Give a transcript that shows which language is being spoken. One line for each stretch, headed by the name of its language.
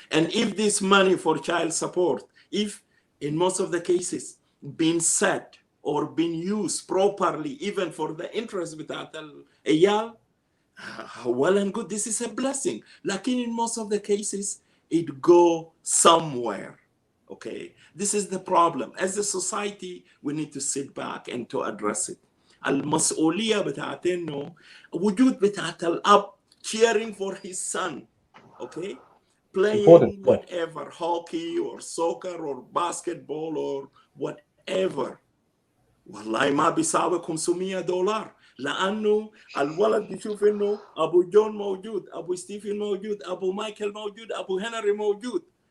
English: And if this money for child support, if in most of the cases been set or been used properly, even for the interest
Arabic: بتاعت العيال,
English: well and good, this is a blessing. Like in most of the cases, it go somewhere. Okay, this is the problem. As a society, we need to sit back and to address it.
Arabic: المسؤولية بتاعت إنه وجود بتاعت الأب
English: cheering for his son. Okay, playing whatever, hockey or soccer or basketball or whatever.
Arabic: والله ما بيساوي $500 لانه الولد بيشوف انه ابو جون موجود، ابو ستيفن موجود، ابو مايكل موجود، ابو هنري موجود.